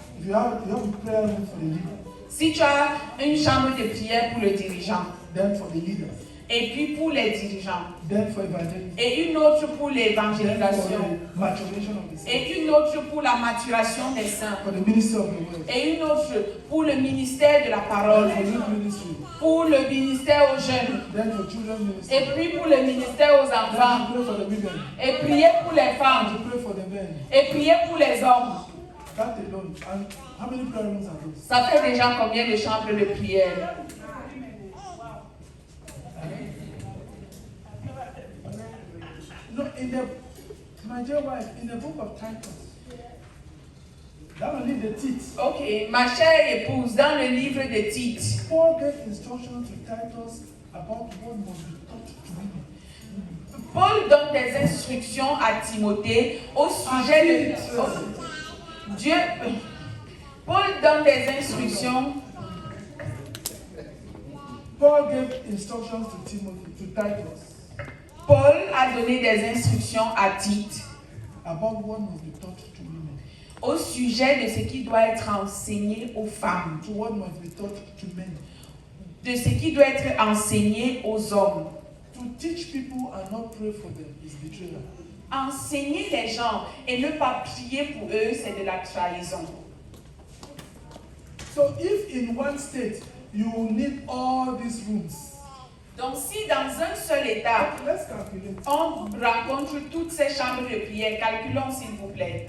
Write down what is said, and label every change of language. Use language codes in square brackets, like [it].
[en] If you have a prayer room for the leader, [fr] Si tu as une chambre de prière pour le dirigeant, [en] then for the leaders, [fr] et puis pour les dirigeants, [en] then for evangelism, [fr] et une autre pour [en] then [fr] l'évangélisation, [en] for the maturation of the saints, [fr] et une autre pour la maturation des saints, [en] for the ministry of the word, [fr] et une autre pour le ministère de la parole, [en] then for youth ministry, [fr] pour le ministère aux jeunes, [en] then for children's ministry, [fr] et puis pour le ministère aux [en] then [fr] enfants, [en] to pray for the women, [fr] et prier pour les femmes, [en] to pray for the men. [fr] et prier pour les hommes. [en] That alone. And how many prayer rooms are those? [fr] Ça fait déjà combien de chambres de prière? [en] No, my dear wife, in the book of Titus, that only the teeth. [fr] Ok, ma chère épouse, dans le livre de Tite, [en] Paul gave instructions to Titus about what must be taught to women. [fr] Paul donne des instructions à Timothée au sujet de... Dieu... Paul donne des instructions... [en] Paul gave instructions to Timothy, to Titus, [fr] Paul a donné des instructions à Tite [en] about what must be taught to women. [fr] au sujet de ce qui doit être enseigné aux femmes, [en] To what must be taught to men. [fr] de ce qui doit être enseigné aux hommes. [en] To teach people and not pray for them is betrayal. [fr] Enseigner les gens et ne pas prier pour eux, c'est de la trahison. [en] So if in one state you need all these rooms, [fr] Donc si dans un seul État, [en] let's calculate. [fr] on rencontre toutes ces chambres de prière, calculons s'il vous plaît.